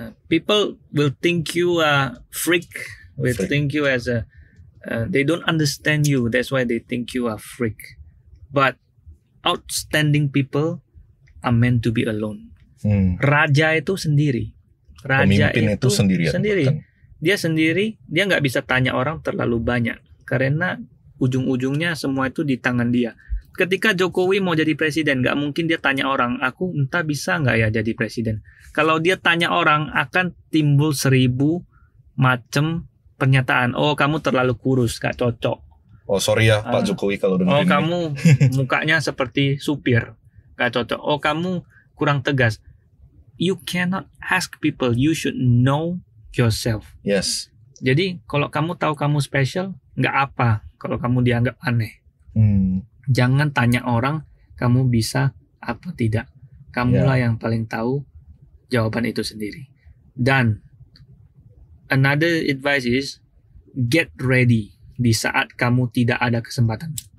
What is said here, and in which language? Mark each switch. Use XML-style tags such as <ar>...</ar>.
<en>People will think you a freak, will think you as a they don't understand you. That's why they think you a freak. But outstanding people are meant to be alone.</en> <id>Raja itu sendiri. Pemimpin itu sendiri. Dia sendiri, dia nggak bisa tanya orang terlalu banyak karena ujung-ujungnya semua itu di tangan dia. Ketika Jokowi mau jadi presiden, nggak mungkin dia tanya orang, aku entah bisa nggak ya jadi presiden. Kalau dia tanya orang, akan timbul 1000 macam pernyataan. Oh, kamu terlalu kurus, nggak cocok. Oh, sorry ya Pak Jokowi kalau dengerin. Oh, kamu mukanya seperti supir, nggak cocok. Oh, kamu kurang tegas.</id> <en>You cannot ask people. You should know yourself. Yes.</en> <id>Jadi kalau kamu tahu kamu special, nggak apa. Kalau kamu dianggap aneh, jangan tanya orang kamu bisa apa tidak. Kamulah yang paling tahu jawaban itu sendiri. Dan</id> <en>another advice is get ready</en> <id>di saat kamu tidak ada kesempatan.</id>